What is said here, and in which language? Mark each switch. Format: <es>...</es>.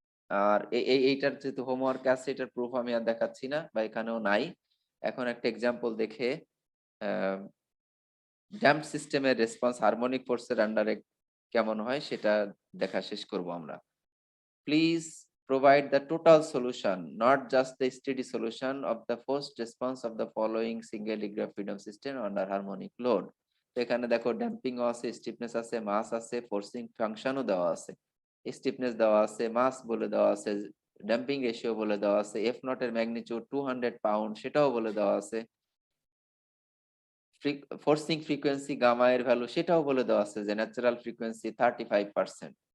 <bn>আর এইটার যেহেতু হোমওয়ার্ক আছে, এটার প্রুফ আমি আর দেখাচ্ছি না বা এখানেও নাই। এখন একটা এক্সাম্পল দেখে ড্যাম্পড সিস্টেমের রেসপন্স হারমোনিক ফোর্সের আন্ডারে কেমন হয় সেটা দেখা শেষ করব আমরা।</bn> <en>Please provide the total solution, not just the steady solution of the forced response of the following single degree of freedom system under harmonic load.</en> <bn>তো এখানে দেখো ড্যাম্পিং আছে, স্টিফনেস আছে, মাস আছে, ফোর্সিং ফাংশনও দেওয়া আছে, স্টিফনেস দেওয়া আছে, মাস বলে দেওয়া আছে, ড্যাম্পিং রেশিও বলে দেওয়া আছে, এফ নট এর ম্যাগনিটিউড 200 পাউন্ড সেটাও বলে দেওয়া আছে, ফোর্সিং ফ্রিকোয়েন্সি গামা এর ভ্যালু সেটাও বলে দেওয়া আছে, যে ন্যাচারাল ফ্রিকোয়েন্সি 35%।</bn>